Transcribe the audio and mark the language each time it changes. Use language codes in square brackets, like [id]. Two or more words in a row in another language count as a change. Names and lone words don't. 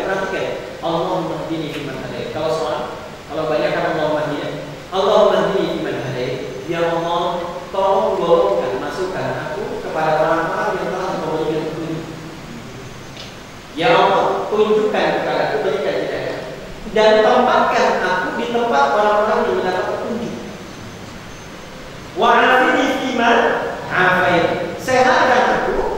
[id] Perhatikan, [ar] اللهم اهدني فيمن هديت. [id] Kalau banyak kan [ar] اللهم اهدني فيمن هديت. [id] Ya Allah, tolong golongkan, masukkan aku kepada orang-orang yang telah memberikan petunjuk. Ya Allah, tunjukkan kepada aku, berikan hidayah, dan tempatkan aku di tempat orang-orang yang mendapat petunjuk. [ar] وعافني فيمن عافيت. [id] Sehatkan